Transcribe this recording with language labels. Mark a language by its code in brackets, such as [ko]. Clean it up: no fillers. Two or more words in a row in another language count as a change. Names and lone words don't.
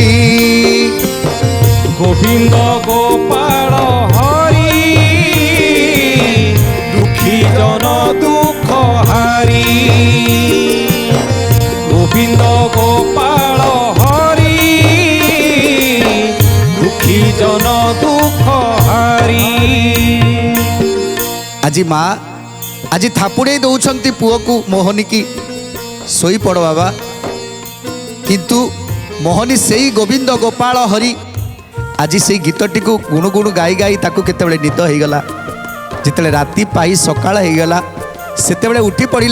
[or] ଗୋବିନ୍ଦ ଗୋପାଳ ହରି, ଦୁଃଖୀ ଜନ ଦୁଃଖ ହାରି। ଗୋବିନ୍ଦ ଗୋପାଳ ହରି, ଦୁଃଖୀ ଜନ ଦୁଃଖ ହାରି। ଆଜି ମା ଆଜି ଥାପୁଡ଼ାଇ ଦଉଁଛନ୍ତି ପୁଅକୁ ମୋହନୀକି, ଶୋଇପଡ଼ ବାବା। କିନ୍ତୁ ମୋହନୀ ସେଇ ଗୋବିନ୍ଦ ଗୋପାଳ ହରି ଆଜି ସେଇ ଗୀତଟିକୁ ଗୁଣୁଗୁଣୁ ଗାଇ ଗାଇ ତାକୁ କେତେବେଳେ ନିଦ ହେଇଗଲା। ଯେତେବେଳେ ରାତି ପାଇ ସକାଳ ହେଇଗଲା, ସେତେବେଳେ ଉଠି ପଡ଼ିଲା।